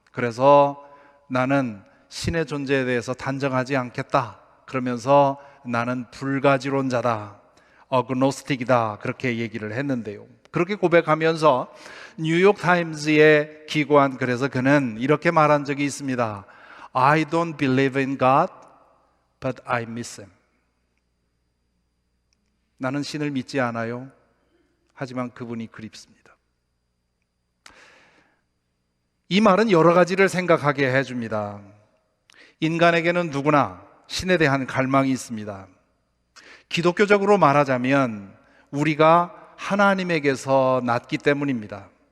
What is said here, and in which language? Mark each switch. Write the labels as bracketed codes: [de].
[ko] 그래서 나는 신의 존재에 대해서 단정하지 않겠다. 그러면서 나는 불가지론자다. 어그노스틱이다. 그렇게 얘기를 했는데요. 그렇게 고백하면서 뉴욕 타임즈에 기고한 글에서 그는 이렇게 말한 적이 있습니다. [en] I don't believe in God, but I miss him. [ko] 나는 신을 믿지 않아요. 하지만 그분이 그립습니다. 이 말은 여러 가지를 생각하게 해줍니다. 인간에게는 누구나 신에 대한 갈망이 있습니다. 기독교적으로 말하자면 우리가 하나님에게서 났기 때문입니다.